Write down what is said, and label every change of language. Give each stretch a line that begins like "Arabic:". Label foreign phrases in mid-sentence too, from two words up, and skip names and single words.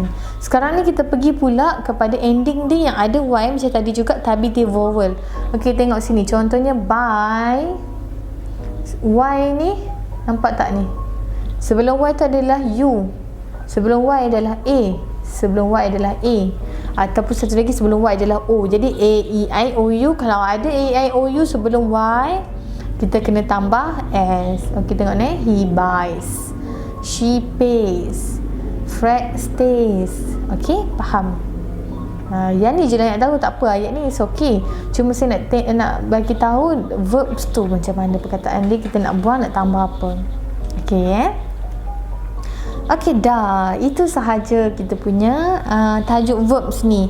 Malay: Sekarang ni kita pergi pula kepada ending dia yang ada Y macam tadi juga, tapi dia vowel. Okey, tengok sini contohnya by. Y ni nampak tak ni? Sebelum Y tu adalah U, sebelum Y adalah A, sebelum Y adalah A, ataupun satu lagi sebelum Y adalah O. Jadi A, E, I, O, U. Kalau ada A, E, I, O, U sebelum Y, kita kena tambah S. Okey, tengok ni.
English: He buys, she pays, Fred stays.
Malay: Okey, faham? Yang ni je lah nak tahu, tak apa ayat ni,
English: it's okay.
Malay: Cuma saya nak bagi tahu verbs tu macam mana perkataan dia, kita nak buang, nak tambah apa. Okey, Okey, dah. Itu sahaja kita punya tajuk verbs ni.